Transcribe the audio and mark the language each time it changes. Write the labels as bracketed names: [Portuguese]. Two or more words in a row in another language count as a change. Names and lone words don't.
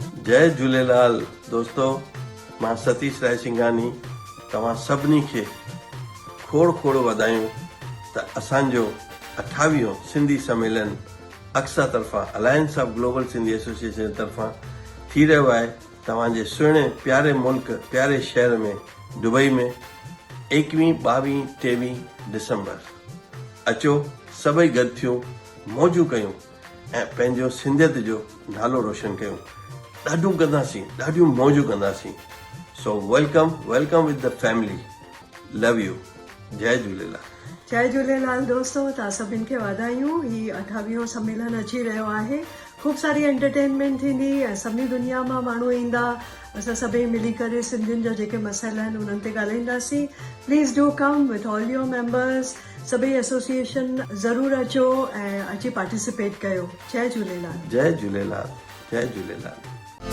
[Sindhi] जय झूलेलाल दोस्तों, मां सतीश रायसिंघानी तव्हां सभिनी खे खोड़ खोड़ वधायूं त असांजो 28 सिंधी सम्मेलन अक्सा तरफ़ां अलायंस ऑफ ग्लोबल सिंधी एसोसिएशन तरफ़ां थी रहियो आहे तव्हांजे सुहिणे प्यारे मुल्क प्यारे शहर में दुबई में 21, 22, 23 डिसंबर। अचो सभई गॾु थियूं, मौजूं कयूं ऐं पंहिंजो सिंधियत जो नालो रोशन कयूं। ॾाढियूं कंदासीं, ॾाढियूं मौजूं कंदासीं। [English] So welcome with the family. Love you. [Sindhi] जय झूलेलाल। जय झूलेलाल दोस्तों, तव्हां सभिनि खे वाधायूं। ही 28 सम्मेलन अची रहियो आहे। खूब सारी एंटरटेनमेंट थींदी ऐं सभिनी दुनिया मां माण्हू ईंदा। असां सभई मिली करे सिंधियुनि जा जेके मसइला आहिनि उन्हनि ते ॻाल्हाईंदासीं। [English] Please do come with all your members. [Sindhi] सभई एसोसिएशन ज़रूरु अचो ऐं अची पार्टिसिपेट कयो। जय झूलेलाल। जय झूलेलाल। जय झूलेलाल।